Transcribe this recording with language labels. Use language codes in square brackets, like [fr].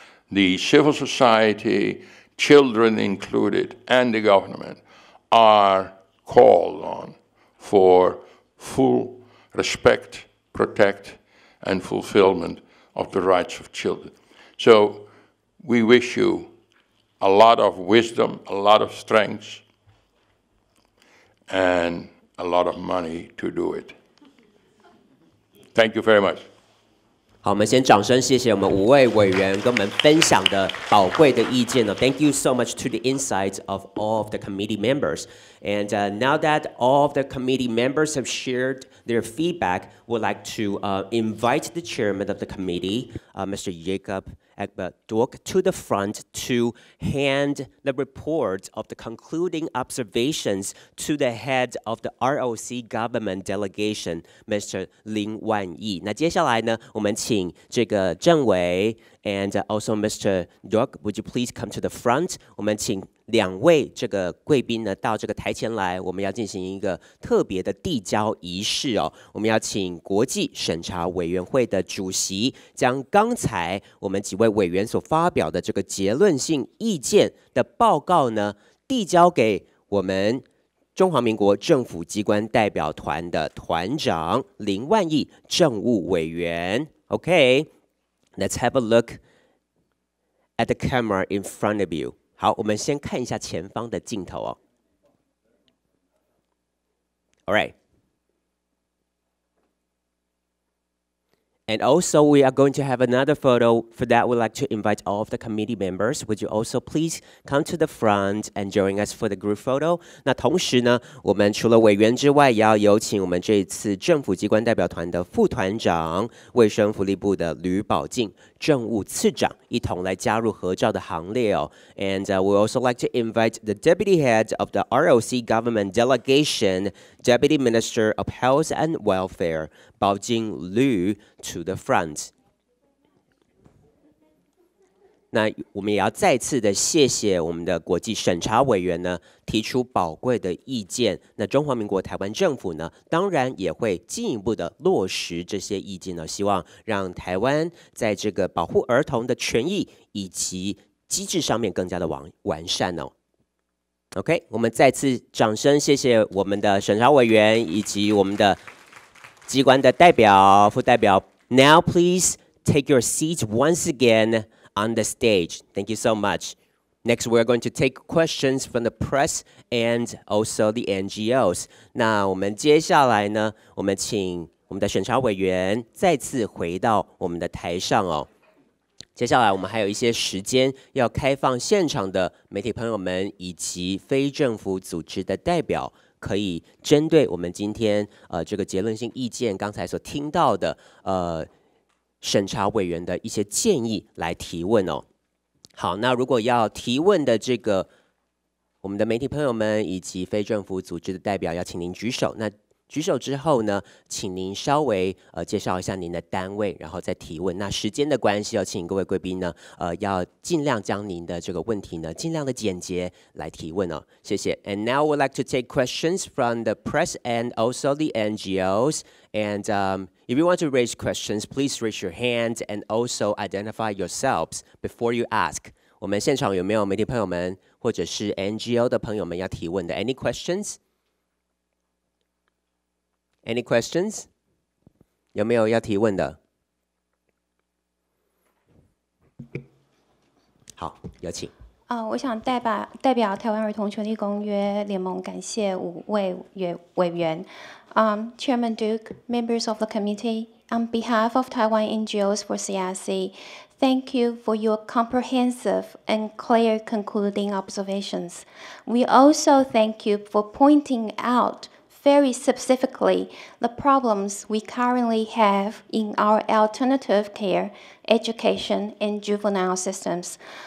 [en] the civil society, children included, and the government are called on for full respect, protect, and fulfillment of the rights of children. So we wish you a lot of wisdom, a lot of strength, and a lot of money to do it. Thank you very much. [zh] 好，我们先掌声谢谢我们5位委员跟我们分享的宝贵的意见呢。 [en] Thank you so much to the insights of all of the committee members. And now that all of the committee members have shared their feedback, we'd like to invite the chairman of the committee, Mr. Jacob Ekberg, to the front to hand the report of the concluding observations to the head of the ROC government delegation, Mr. Lin Wanyi. [zh] 那接下来呢，我们请这个政委 [en] and also Mr. Dork, would you please come to the front? [zh] 我们请2位这个贵宾呢到这个台前来，我们要进行一个特别的递交仪式哦。我们要请国际审查委员会的主席将刚才我们几位委员所发表的这个结论性意见的报告呢，递交给我们中华民国政府机关代表团的团长林万亿政务委员。 [en] Okay, let's have a look at the camera in front of you. [zh] 好，我们先看一下前方的镜头哦。 [en] All right. And also, we are going to have another photo. For that, we'd like to invite all of the committee members. Would you also please come to the front and join us for the group photo? [zh] 那同时呢，我们除了委员之外，也要有请我们这一次政府机关代表团的副团长、卫生福利部的吕宝静政务次长一同来加入合照的行列哦。 [en] And we also like to invite the deputy head of the ROC government delegation, Deputy Minister of Health and Welfare, Baojing Liu, to the front. [zh] 那我们也要再次的谢谢我们的国际审查委员呢，提出宝贵的意见。那中华民国台湾政府呢，当然也会进一步的落实这些意见呢，希望让台湾在这个保护儿童的权益以及机制上面更加的完善哦。 OK， 我们再次掌声谢谢我们的审查委员以及我们的机关的代表、副代表。 [en] Now please take your seats once again on the stage. Thank you so much. Next, we're going to take questions from the press and also the NGOs. [zh] 那我们接下来呢，我们请我们的审查委员再次回到我们的台上哦。接下来我们还有一些时间要开放现场的媒体朋友们以及非政府组织的代表，可以针对我们今天这个结论性意见刚才所听到的审查委员的一些建议来提问哦。好，那如果要提问的这个我们的媒体朋友们以及非政府组织的代表要请您举手。那举手之后呢，请您稍微介绍一下您的单位，然后再提问。那时间的关系，要请各位贵宾呢，要尽量将您的这个问题呢，尽量的简洁来提问哦。谢谢。 [en] And now we'd like to take questions from the press and also the NGOs. And if you want to raise questions, please raise your hand and also identify yourselves before you ask. [zh] 我们现场有没有媒体朋友们或者是 NGO 的朋友们要提问的 ？ [en] Any questions? Any questions? [zh] 有没有要提问的？好，有请。我想代表台湾儿童权利公约联盟感谢5位委员。 [en] Chairman Duke, members of the committee, on behalf of Taiwan NGOs for CRC, thank you for your comprehensive and clear concluding observations. We also thank you for pointing out very specifically the problems we currently have in our alternative care, education, and juvenile systems.